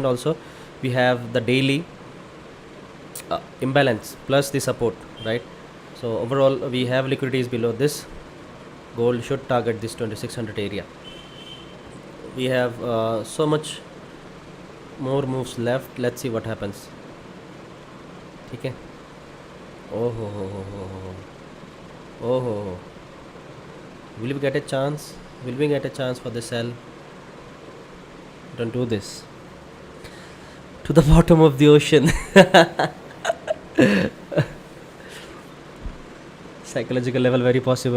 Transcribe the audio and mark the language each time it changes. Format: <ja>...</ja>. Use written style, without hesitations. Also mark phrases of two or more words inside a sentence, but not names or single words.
<en>Also, we have the daily imbalance plus the support, right? So overall, we have liquidities below this. Gold should target this 2600 area. We have so much more moves left. Let's see what happens. Okay. Oh ho ho ho ho ho. Oh ho ho. Will we get a chance? Will we get a chance for the sell? Don't do this. To the bottom of the ocean. Psychological level, very possible.</en>